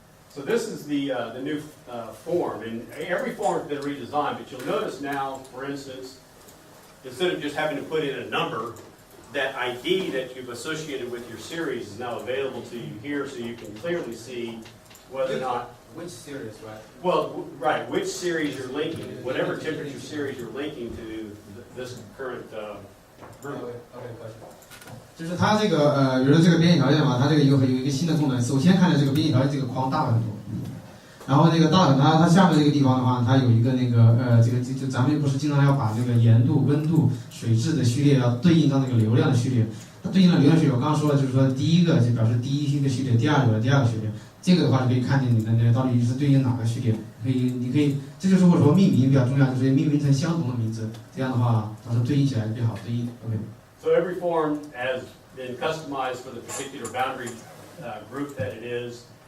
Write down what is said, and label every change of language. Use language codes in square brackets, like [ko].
[en] So this is the new form, and every form has been redesigned, but you'll notice now, for instance, instead of just having to put in a number, that ID that you've associated with your series is now available to you here, so you can clearly see whether or not. Which series, right? Well, right, which series you're linking, whatever temperature series you're linking to this current group. [zh] Okay, 就是它这个比如说这个编译条件嘛，它这个有一个新的功能。首先看着这个编译条件这个框大了很多，然后那个大了它下面这个地方的话，它有一个这个咱们不是经常要把这个盐度、温度、水质的序列要对应到那个流量的序列。它对应的流量序列，我刚刚说了，就是说第一个就表示第一个序列，第二个第二个序列。这个的话就可以看见你的那个到底是对应哪个序列。你可以，这就是我说命名比较重要，就是命名成相同的名字，这样的话到时候对应起来比较好对应。 OK。 [en] So every form has been customized for the particular boundary group that it is.